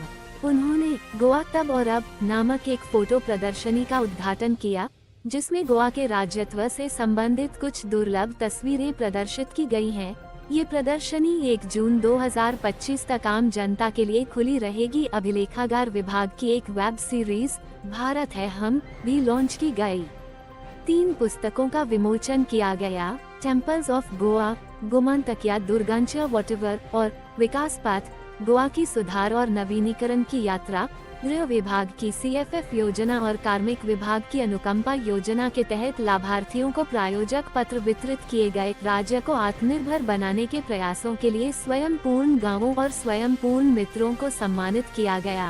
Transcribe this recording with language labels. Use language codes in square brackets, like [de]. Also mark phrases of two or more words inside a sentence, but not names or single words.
[hi] उन्होंने गोवा तब और अब नामक एक फोटो प्रदर्शनी का उद्घाटन किया, जिसमें गोवा के राज्यत्व से संबंधित कुछ दुर्लभ तस्वीरें प्रदर्शित की गई हैं। ये प्रदर्शनी 1 जून 2025 तक आम जनता के लिए खुली रहेगी। अभिलेखागार विभाग की एक [en] web series [hi] भारत है हम भी लॉन्च की गई। 3 पुस्तकों का विमोचन किया गया। टेम्पल्स ऑफ गोवा, गोमंतकिया दुर्गांच वॉटेवर और विकास पाथ, गोवा की सुधार और नवीनीकरण की यात्रा, गृह विभाग की CFF योजना और कार्मिक विभाग की अनुकंपा योजना के तहत लाभार्थियों को प्रायोजक पत्र वितरित किए गए। राज्य को आत्मनिर्भर बनाने के प्रयासों के लिए स्वयं पूर्ण गांवों और स्वयं पूर्ण मित्रों को सम्मानित किया गया।